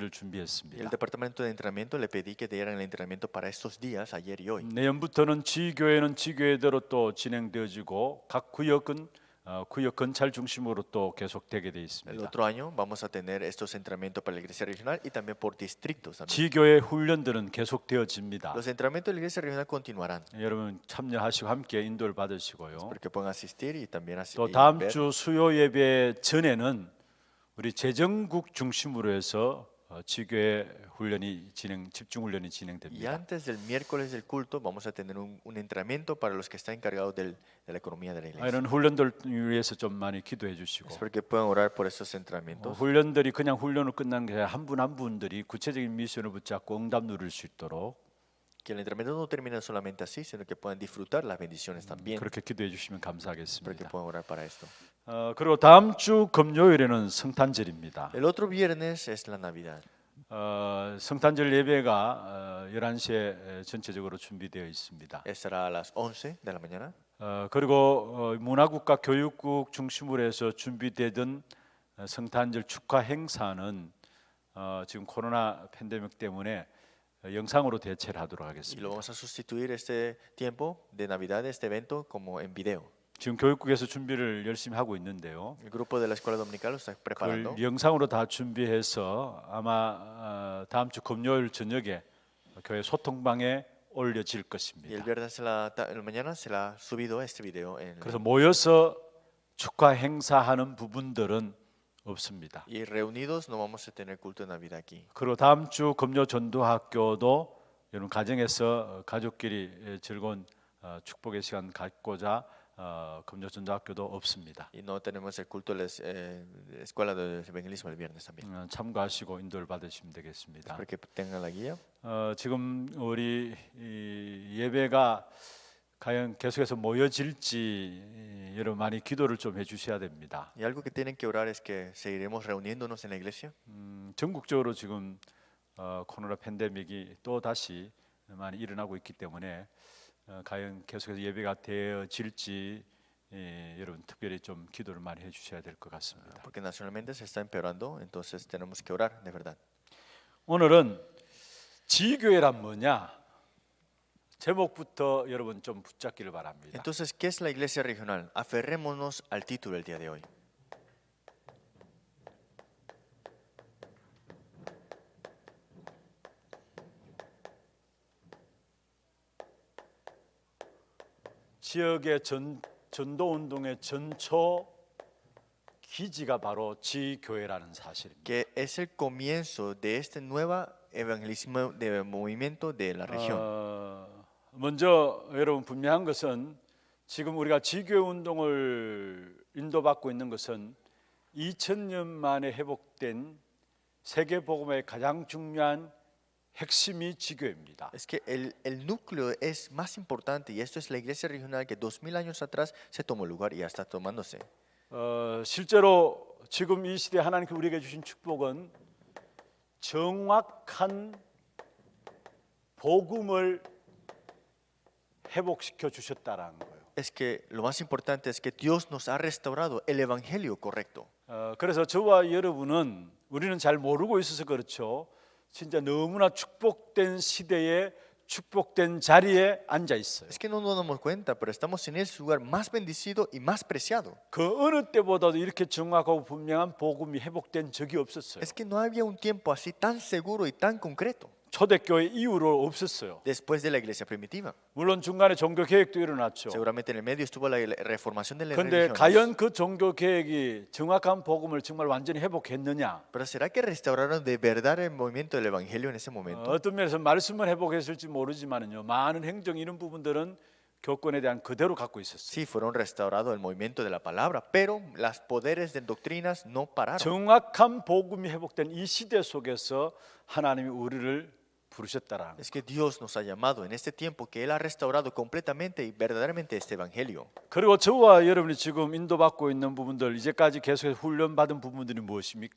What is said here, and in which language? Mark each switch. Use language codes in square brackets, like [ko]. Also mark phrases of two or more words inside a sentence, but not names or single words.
[es] Y el [ko] 준비했습니다. [es] departamento de entrenamiento le pedí que dieran el entrenamiento para estos días, ayer y hoy. [ko] 내년부터는 지교회는 지교회대로 또 진행되어지고 각 구역은 구역 건찰 중심으로 또 계속되게 돼 [es] El [ko] 있습니다. [es] otro año vamos a tener estos entrenamientos para la iglesia regional y también por distritos. También. [ko] 지교회 훈련들은 계속되어집니다. [es] Los entrenamientos de la iglesia regional continuarán. [ko] 여러분 참여하시고 함께 인도를 받으시고요. [es] Espero que puedan asistir y también [ko] 또 [es] y [ko] 다음 [es] ver. [ko] 주 수요 예배 전에는 우리 재정국 중심으로 해서 지교회 훈련이 집중 훈련이 [es] Y [ko] 진행됩니다. [es] antes del miércoles del culto vamos a tener un entrenamiento para los que están encargados de la economía de la iglesia. [ko] 이런 훈련들 위해서 좀 많이 기도해 주시고 [es] Espero que puedan orar por esos entrenamientos. [ko] 훈련들이 그냥 훈련으로 끝난 게 아니라 한 분 한 분들이 구체적인 미션을 붙잡고 응답 누릴 수 있도록 [es] Que el entrenamiento no termine solamente así, sino que puedan disfrutar las bendiciones también. [ko] 그렇게 기도해 주시면 [es] Espero que [ko] 감사하겠습니다. [es] puedan orar para esto. [ko] 그리고 다음 주 금요일에는 성탄절입니다. [es] El otro viernes es la Navidad. [ko] 성탄절 예배가 11시에 전체적으로 준비되어 있습니다. [es] Estará a las 11 de la mañana. [ko] 그리고 문화국과 교육국 중심으로 해서 준비되던 성탄절 축하 행사는 지금 코로나 팬데믹 때문에 영상으로 대체를 하도록 [es] Y lo [ko] 하겠습니다. [es] vamos a sustituir este tiempo de Navidad, este evento, como en video. [ko] 지금 교육국에서 준비를 열심히 하고 있는데요. [es] El grupo de la escuela dominical lo está preparando. [ko] 그걸 영상으로 다 준비해서 아마 다음 주 금요일 저녁에 교회 소통방에 올려질 [es] Y el [ko] 것입니다. [es] viernes en la mañana será subido este video. [ko] 그래서 모여서 축하 행사하는 부분들은 없습니다. [es] Y reunidos no vamos a tener culto de Navidad aquí. [ko] 그리고 다음 주 금요 전도학교도 여러분 가정에서 가족끼리 즐거운 축복의 시간 갖고자 금요 전도학교도 없습니다. [es] Y no tenemos el culto de la escuela de evangelismo el viernes también. [ko] 참고하시고 인도를 받으시면 되겠습니다. [es] Espero que tengan la guía. [ko] 지금 우리 이 예배가 과연 계속해서 모여질지 여러분 많이 기도를 좀 해주셔야 됩니다. [es] Y algo que tienen que orar es que seguiremos reuniéndonos en la iglesia. [ko] 전국적으로 지금 코로나 팬데믹이 또 다시 많이 일어나고 있기 때문에 과연 계속해서 예배가 되어질지 여러분 특별히 좀 기도를 많이 해주셔야 될 것 같습니다. [es] Porque nacionalmente se está empeorando, entonces tenemos que orar de verdad. [ko] 오늘은 지교회란 뭐냐? 제목부터 여러분 좀 붙잡기를 바랍니다. [es] Entonces, ¿qué es la iglesia regional? Aferrémonos al título del día de hoy. [ko] 지역의 전도 운동의 전초 기지가 바로 지교회라는 사실입니다. [es] Que es el comienzo de este nuevo evangelismo de movimiento de la región. [ko] 먼저 여러분 분명한 것은 지금 우리가 지교회 운동을 인도받고 있는 것은 2000년 만에 회복된 세계 복음의 가장 중요한 핵심이 지교회입니다. [es] Es que el núcleo es más importante y esto es la iglesia regional que 2000 años atrás se tomó lugar y ya está tomándose. [ko] 실제로 지금 이 시대 하나님께 우리에게 주신 축복은 정확한 복음을 회복시켜 주셨다라는 거예요. [es] es que lo más importante es que Dios nos ha restaurado el evangelio correcto. [ko] 그래서 저와 여러분은 우리는 잘 모르고 있어서 그렇죠. 진짜 너무나 축복된 시대에 축복된 자리에 앉아 있어요. [es] Es que no nos damos cuenta, pero estamos en el lugar más bendecido y más preciado. [ko] 그 어느 때보다도 이렇게 정확하고 분명한 복음이 회복된 적이 없었어요. [es] Es que no había un tiempo así tan seguro y tan concreto [ko] 초대교회 이후로 없었어요. [es] después de la iglesia primitiva. [ko] 물론 중간에 종교 개혁도 일어났죠. [es] Seguramente en el medio estuvo la reformación de las [ko] 그런데 [es] religiones. [ko] 과연 그 종교 개혁이 정확한 복음을 정말 완전히 회복했느냐? [es] Pero ¿será que restauraron de verdad el movimiento del evangelio en ese momento? [ko] 어떤 면에서 말씀은 회복했을지 모르지만요. 많은 행정 이런 부분들은 교권에 대한 그대로 갖고 있었어요. [es] Sí, fueron restaurados el movimiento de la palabra, pero los poderes de doctrinas no pararon. [ko] 정확한 복음이 회복된 이 시대 속에서 하나님이 우리를 부르셨다라는. [es] Es que Dios nos ha llamado en este tiempo que Él ha restaurado completamente y verdaderamente este evangelio. [ko] 그리고 저와 여러분이 지금 인도받고 있는 부분들 이제까지 계속해서 훈련받은 부분들이 무엇입니까?